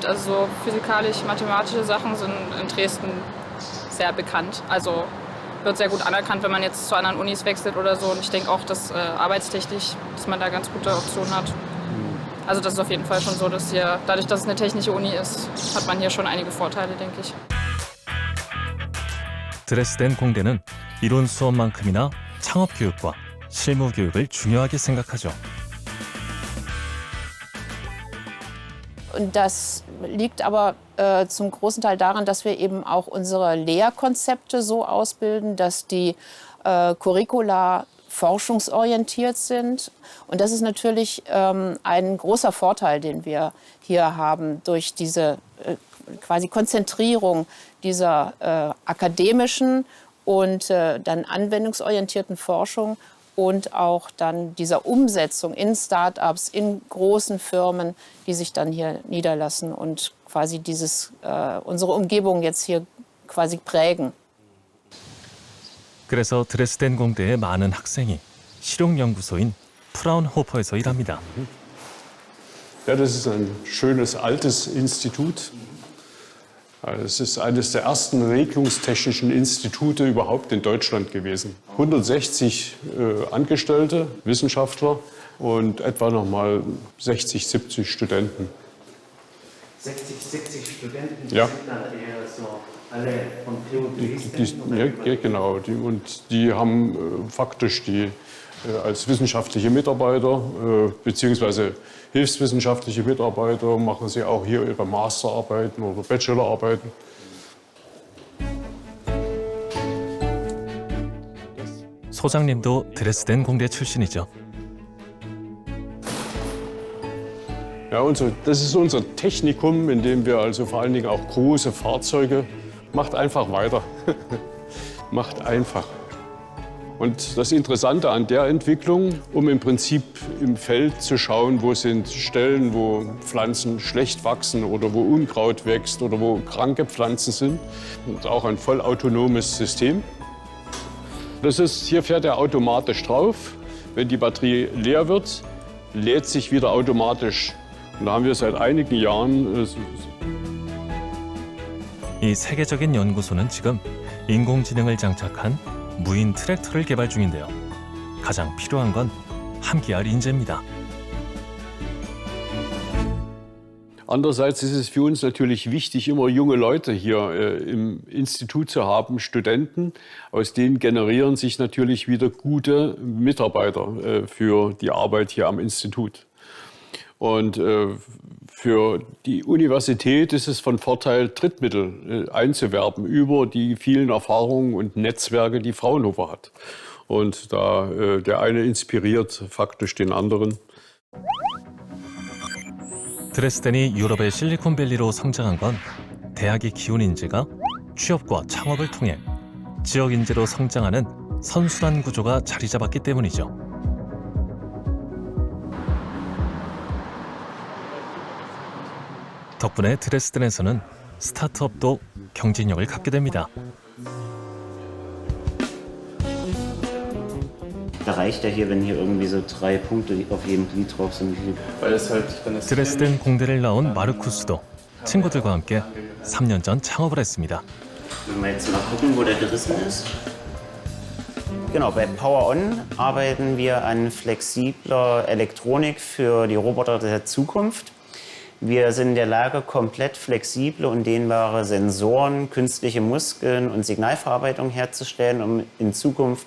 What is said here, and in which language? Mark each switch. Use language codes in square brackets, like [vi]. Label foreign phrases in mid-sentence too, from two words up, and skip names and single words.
[de] Also so physikalisch-mathematische Sachen sind in Dresden sehr bekannt. Also wird sehr gut anerkannt, wenn man jetzt zu anderen Unis wechselt oder so. Und ich denke auch, dass arbeitstechnisch, dass man da ganz gute Optionen hat. Also das ist auf jeden Fall schon so, dass hier, dadurch, dass es eine technische Uni ist, hat man hier schon einige Vorteile, denke ich. [ko] 드레스덴 공대는 이론 수업만큼이나 창업 교육과 실무 교육을 중요하게 생각하죠. [de] Und das liegt aber zum großen Teil daran, dass wir eben auch unsere Lehrkonzepte so ausbilden, dass die Curricula forschungsorientiert sind. Und das ist natürlich ein großer Vorteil, den wir hier haben durch diese quasi Konzentrierung dieser akademischen und dann anwendungsorientierten Forschung und auch dann dieser Umsetzung in Start-ups, in großen Firmen, die sich dann hier niederlassen und quasi unsere Umgebung jetzt hier quasi prägen. [ko] 그래서 드레스덴 공대의 많은 학생이 실용연구소인 프라운호퍼에서 일합니다. [de] Ja, das ist ein schönes altes Institut. Es ist eines der ersten regelungstechnischen Institute überhaupt in Deutschland gewesen. 160 Angestellte, Wissenschaftler und etwa noch mal 60, 70 Studenten. 60, 70 Studenten, Ja. sind dann eher so alle von TU Dresden? Ja, genau. Die haben faktisch als wissenschaftliche Mitarbeiter beziehungsweise hilfswissenschaftliche Mitarbeiter machen sie auch hier ihre Masterarbeiten oder Bachelorarbeiten. [ko] 소장님도 드레스덴 공대 출신이죠. [de] Ja, das ist unser Technikum, in dem wir also vor allen Dingen auch große Fahrzeuge, macht einfach weiter. Macht einfach. Und das Interessante an der Entwicklung, um im Prinzip im Feld zu schauen, wo sind Stellen, wo Pflanzen schlecht wachsen oder wo Unkraut wächst oder wo kranke Pflanzen sind. Und auch ein vollautonomes System. Hier fährt er automatisch drauf. Wenn die Batterie leer wird, lädt sich wieder automatisch. Und da haben wir seit einigen Jahren. [ko] 이 세계적인 연구소는 지금 인공지능을 장착한 무인 트랙터를 개발 중인데요. 가장 필요한 건 함께할 인재입니다. [de] Andererseits ist es für uns natürlich wichtig, immer junge Leute hier im Institut zu haben, Studenten. Aus denen generieren sich natürlich wieder gute Mitarbeiter für die Arbeit hier am Institut. Und Für die Universität ist es von Vorteil, Drittmittel einzuwerben über die vielen Erfahrungen und Netzwerke, die Fraunhofer hat. Und da der eine inspiriert faktisch den anderen. [ko] 드레스덴이 유럽의 실리콘밸리로 성장한 건 대학이 키운 인재가 취업과 창업을 통해 지역 인재로 성장하는 선순환 구조가 자리 잡았기 때문이죠. 덕분에 드레스덴에서는 스타트업도 경쟁력을 갖게 됩니다. [de] Da reicht ja hier, wenn hier irgendwie so 3 Punkte auf jedem Glied drauf sind. [ko] 드레스덴 공대를 나온 마르쿠스도 친구들과 함께 3년 전 창업을 했습니다. [de] Wenn wir jetzt mal gucken, wo der gerissen ist. Genau, bei PowerOn arbeiten wir an flexibler Elektronik für die Roboter der Zukunft. Wir sind in der Lage, komplett flexible und dehnbare Sensoren, künstliche Muskeln und Signalverarbeitung herzustellen, um in Zukunft.